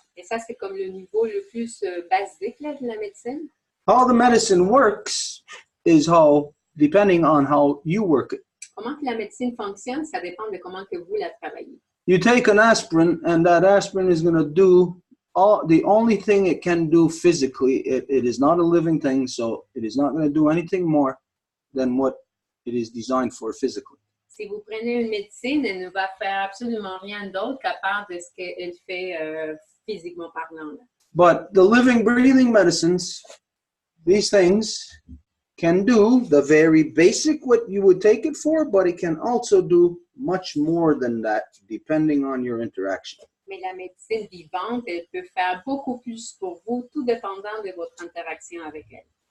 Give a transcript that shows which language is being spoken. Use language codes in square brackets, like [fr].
[fr] Et ça, c'est comme le niveau le plus basique là, de la médecine. [en] How the medicine works is how, depending on how you work it. [fr] Comment que la médecine fonctionne, ça dépend de comment que vous la travaillez. [en] You take an aspirin, and that aspirin is going to do the only thing it can do physically. It is not a living thing, so it is not going to do anything more than what it is designed for physically. [fr] Si vous prenez une médecine, elle ne va faire absolument rien d'autre qu'à part de ce qu'elle fait physiquement parlant. Là. [en] But the living, breathing medicines, these things can do the very basic what you would take it for, but it can also do much more than that, depending on your interaction. [fr] Mais la médecine vivante, elle peut faire beaucoup plus pour vous, tout dépendant de votre interaction avec elle.